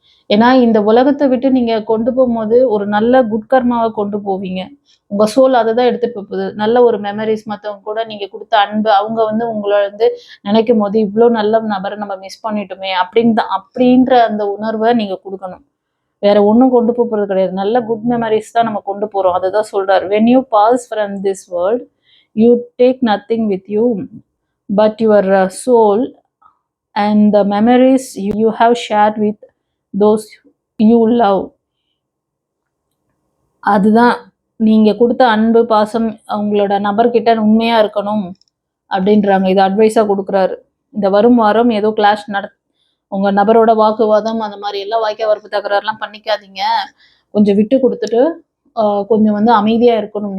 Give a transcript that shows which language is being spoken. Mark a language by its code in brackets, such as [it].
[ta] ஏன்னா இந்த உலகத்தை விட்டு நீங்கள் கொண்டு போகும்போது ஒரு நல்ல குட் கர்மாவை கொண்டு போவீங்க. உங்கள் சோல் அதை தான் எடுத்துகிட்டு போகுது. நல்ல ஒரு மெமரிஸ், மற்றவங்க கூட நீங்கள் கொடுத்த அன்பு, அவங்க உங்களை நினைக்கும் போது இவ்வளோ நல்ல நபரை நம்ம மிஸ் பண்ணிட்டோமே அப்படின்ற அந்த உணர்வை நீங்கள் கொடுக்கணும். வேற ஒன்றும் கொண்டு போகிறது கிடையாது. நல்ல குட் மெமரிஸ் தான் நம்ம கொண்டு போகிறோம். அதை தான் சொல்கிறார். [en] when you pass from this world, you take nothing with you but your soul and the memories you have shared with those you love. [ta] அதுதான் நீங்கள் கொடுத்த அன்பு, பாசம், அவங்களோட நபர்கிட்ட உண்மையாக இருக்கணும் அப்படின்றாங்க. இது அட்வைஸாக கொடுக்குறாரு. இந்த வரும் வாரம் ஏதோ கிளாஷ் உங்கள் நபரோட வாக்குவாதம் அந்த மாதிரி எல்லாம் வாய்க்கா வரப்பு தகராறுலாம் பண்ணிக்காதீங்க. கொஞ்சம் விட்டு கொடுத்துட்டு கொஞ்சம் அமைதியாக இருக்கணும்.